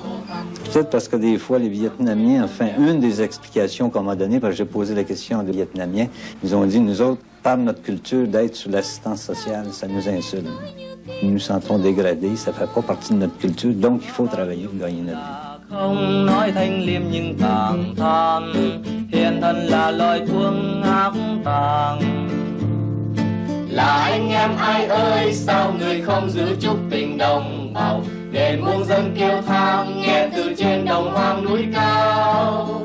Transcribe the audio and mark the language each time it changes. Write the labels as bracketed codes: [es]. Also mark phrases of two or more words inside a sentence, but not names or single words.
[fr] Peut-être parce que des fois, les Vietnamiens, enfin, une des explications qu'on m'a données, parce que j'ai posé la question aux Vietnamiens, ils ont dit, nous autres, par notre culture d'être sous l'assistance sociale, ça nous insulte. Nous nous sentons dégradés, ça ne fait pas partie de notre culture, donc il faut travailler pour gagner notre vie. [vi] Không nói thanh liêm nhưng tàng than, hiện thân là lời thương ác tàng. Là anh em ai ơi, sao người không giữ chút tình đồng bào, để muôn dân kêu than nghe từ trên đồng hoang núi cao.